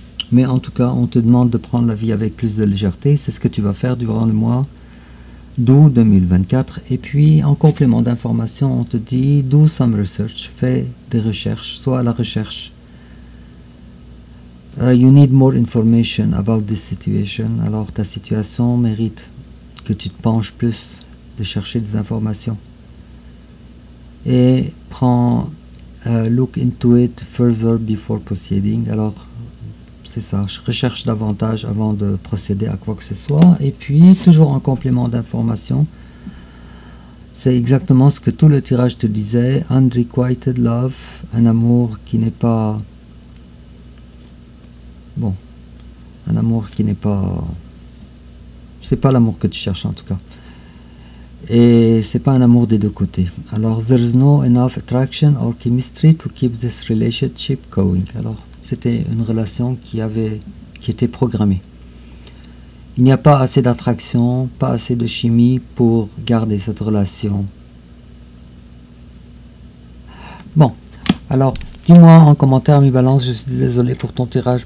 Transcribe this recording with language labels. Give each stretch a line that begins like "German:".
French: Mais en tout cas, on te demande de prendre la vie avec plus de légèreté, c'est ce que tu vas faire durant le mois d'août 2024. Et puis, en complément d'information, on te dit,
English: do some research,
French: fais des recherches, sois à la recherche.
English: You need more information about this situation.
French: Alors ta situation mérite que tu te penches plus, de chercher des informations. Et prends
English: Look into it further before proceeding.
French: Alors, c'est ça, je recherche davantage avant de procéder à quoi que ce soit. Et puis, toujours en complément d'information, c'est exactement ce que tout le tirage te disait.
English: Unrequited love,
French: un amour qui n'est pas... Bon, un amour qui n'est pas... C'est pas l'amour que tu cherches en tout cas. Et c'est pas un amour des deux côtés.
English: Alors, there's no enough attraction or chemistry to keep this relationship going.
French: Alors, c'était une relation qui était programmée. Il n'y a pas assez d'attraction, pas assez de chimie pour garder cette relation. Bon, alors, dis-moi en commentaire, mi balance, je suis désolé pour ton tirage.